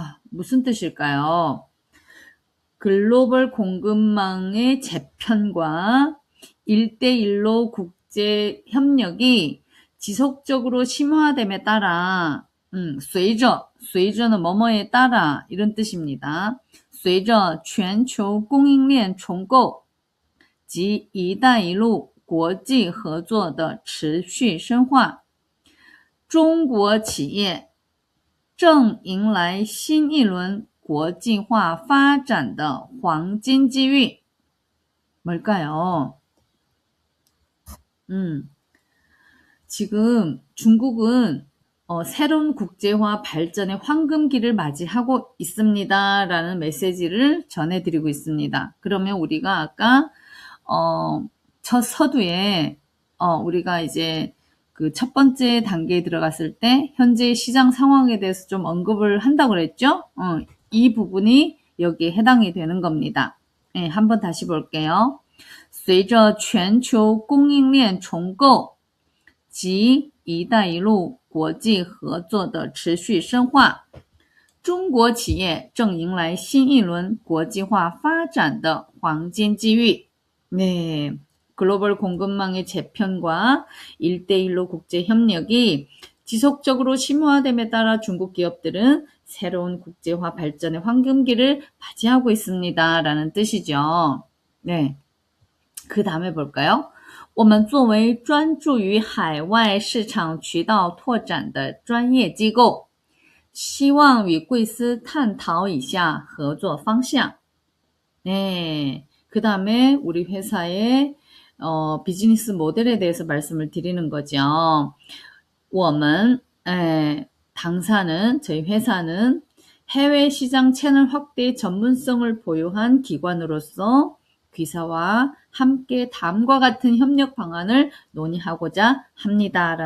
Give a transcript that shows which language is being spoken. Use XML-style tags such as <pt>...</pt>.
<ko>무슨 뜻일까요? 글로벌 공급망의 재편과 1대1로 국제 협력이 지속적으로 심화됨에 따라, 随着는 뭐뭐에 따라, 이런 뜻입니다.</ko> <zh>随着全球供应链重构及一带一路国际合作的持续深化，中国企业正迎来新一轮国际化发展的黄金机遇.</zh> <ko>뭘까요? 지금 중국은 새로운 국제화 발전의 황금기를 맞이하고 있습니다. 라는 메시지를 전해드리고 있습니다. 그러면 우리가 아까 첫 서두에 우리가 이제 그 첫 번째 단계에 들어갔을 때 현재 시장 상황에 대해서 좀 언급을 한다고 그랬죠? 이 부분이 여기에 해당이 되는 겁니다. 네, 한번 다시 볼게요.</ko> <zh>随着全球供应链重构及“一带一路”国际合作的持续深化，中国企业正迎来新一轮国际化发展的黄金机遇.</zh> <ko>네, 글로벌 공급망의 재편과 1대1로 국제 협력이 지속적으로 심화됨에 따라 중국 기업들은 새로운 국제화 발전의 황금기를 맞이하고 있습니다. 라는 뜻이죠. 네, 그 다음에 볼까요?</ko> <zh>我们作为专注于海外市场渠道拓展的专业机构，希望与贵司探讨以下合作方向.</zh> <ko>네, 그 다음에 우리 회사의 비즈니스 모델에 대해서 말씀을 드리는 거죠. 我们 당사는 저희 회사는 해외 시장 채널 확대의 전문성을 보유한 기관으로서 귀사와 함께 다음과 같은 협력 방안을 논의하고자 합니다.</ko>